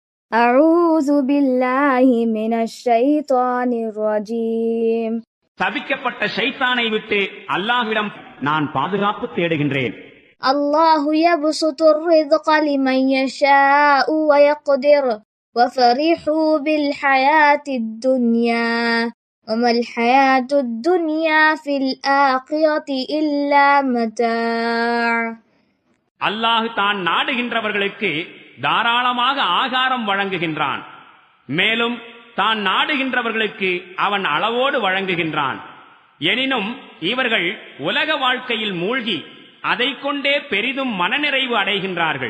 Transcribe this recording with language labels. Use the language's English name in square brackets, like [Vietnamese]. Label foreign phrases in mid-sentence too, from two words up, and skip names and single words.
[Arabic] أعوذ بالله من الشيطان الرجيم. [Tamil] தபிக்கப்பட்ட ஷைத்தானை விட்டு அல்லாஹ்விடம் நான் பாதுகாப்பு தேடுகின்றேன். [Arabic] الله يبسط الرزق لمن يشاء ويقدر وفرحوا بالحياة الدنيا وما الحياة الدنيا في الآخرة إلا متاع. [Tamil] அல்லாஹ் தான் நாடுகின்றவர்களுக்கு தாராளமாக ஆகாரம் வழங்குகின்றான். மேலும் தான் நாடுகின்றவர்களுக்கு அவன் அளவோடு வழங்குகின்றான். எனினும் இவர்கள் உலக வாழ்க்கையில் மூழ்கி அதைக் கொண்டே பெரிதும் மனநிறைவு அடைகின்றார்கள்.